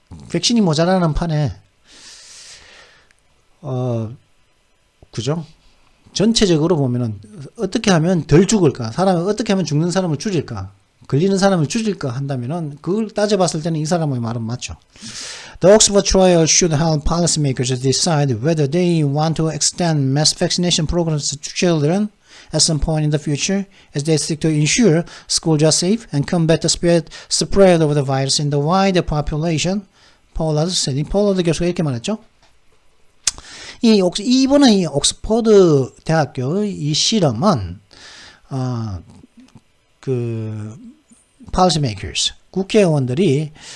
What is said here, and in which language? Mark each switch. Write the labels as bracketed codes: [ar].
[ko] 백신이 모자라는 판에 그죠? 전체적으로 보면은 어떻게 하면 덜 죽을까? 사람을 어떻게 하면 죽는 사람을 줄일까? 걸리는 사람을 줄일까 한다면은 그걸 따져봤을 때는 이 사람의 말은 맞죠. [en] The Oxford trial should help policymakers decide whether they want to extend mass vaccination programs to children at some point in the future, as they seek to ensure schools are safe and combat the spread of the virus in the wider population. [ko] 폴라드 교수가 이렇게 말했죠. 이번에 이 옥스퍼드 대학교의 이 실험은 그 policymakers, 국회의원들이